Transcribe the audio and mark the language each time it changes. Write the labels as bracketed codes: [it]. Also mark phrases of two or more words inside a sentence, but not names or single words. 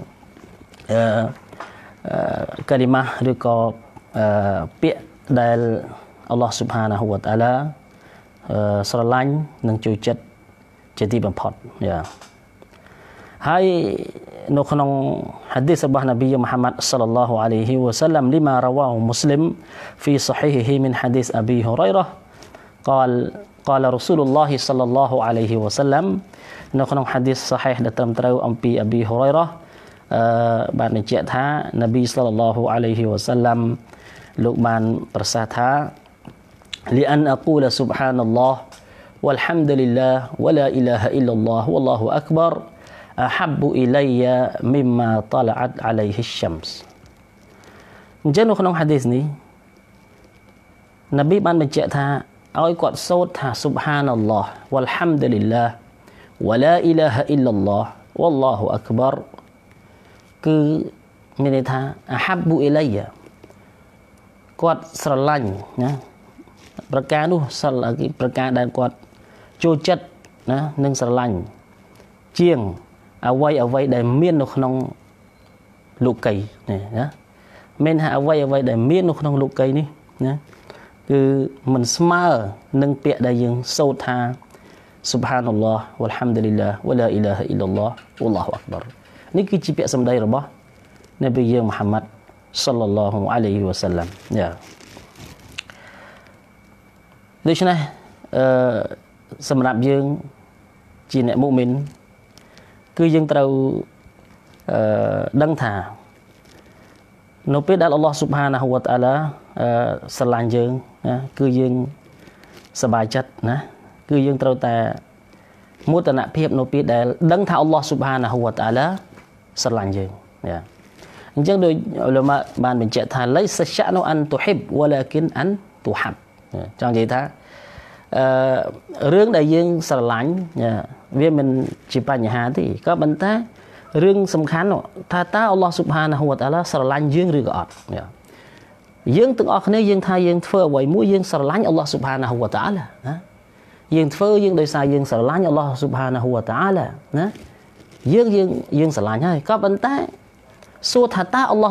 [km] កាលីម៉ាស់ឬក៏ពាក្យដែល [ar] الله سبحانه وتعالى [km] ស្រឡាញ់និងជួយចិត្តជាទីបំផុតយ៉ាហើយនៅក្នុង hadith របស់នប៊ីមុហាម៉ាត់ [ar] صلى الله عليه وسلم لما رواه مسلم في صحيحه من حديث أبي هريرة قال رسول الله صلى الله عليه وسلم [km] នៅក្នុង [ar] حديث صحيح [km] ដែលត្រឹមត្រូវអំពី Abi Hurairah បានបញ្ជាក់ថានប៊ី [ar] صلى الله عليه وسلم [km] លោកបានប្រសាសន៍ថា [ar] لأن أقول سبحان الله والحمد لله ولا إله إلا الله والله أكبر أحب إلي مما طلعت عليه الشمس [km] អញ្ចឹងនៅក្នុង hadith នេះនប៊ីបានបញ្ជាក់ថាឲ្យគាត់សូ ត្រថា [ar] سبحان الله والحمد لله ولا إله إلا الله والله أكبر [km] គឺមានន័យថា [ar] أحب إلي [km] គាត់ស្រឡាញ់ណាប្រការ នោះប្រការដែលគាត់ចូលចិត្តណានិងស្រឡាញ់ជាងអ្វីដែលមាននៅក្នុងលោកីណាមានថាអ្វីដែលមាននៅក្នុងលោកីនេះណាគឺមិនស្មើនឹងពាក្យដែលយើងសូត្រថា [ar] سبحان الله والحمد لله ولا إله إلا الله والله أكبر [km] នេះគឺជាពាក្យសម្ដីរបស់នប៊ីយើងមូហាម៉ាត់ [ar] صلى الله عليه وسلم [km] យ៉ា ដូច្នេះសម្រាប់យើងជាអ្នកមុមីនគឺយើងត្រូវដឹងថានៅពេលដែល [ar] الله سبحانه وتعالى [km] ស្រឡាញ់យើងណាគឺយើងសប្បាយចិត្តណាគឺយើងត្រូវតែមោទនភាពនៅពេលដែលដឹងថា [ar] الله سبحانه وتعالى [km] ស្រឡាញ់យើងយ៉ាអញ្ចឹងដោយឧលមាបានបញ្ជាក់ថា [ar] ليس شأن أن تحب ولكن أن تحب [km] ចង់និយាយថារឿងដែលយើងស្រឡាញ់វាមិនជាបញ្ហាទេក៏ប៉ុន្តែរឿងសំខាន់ថាតើ [ar] الله سبحانه وتعالى [km] ស្រឡាញ់យើងឬក៏អត់យើងទាំងអស់គ្នាយើងថាយើង ធ្វើអ្វីមួយយើងស្រឡាញ់ [ar] الله سبحانه وتعالى [km] ណាយើងធ្វើយើងដោយសារយើងស្រឡាញ់ [ar] الله سبحانه وتعالى [km] ណាយើងស្រឡាញ់ហើយក៏ប៉ុន្តែសួរថាតើ Allah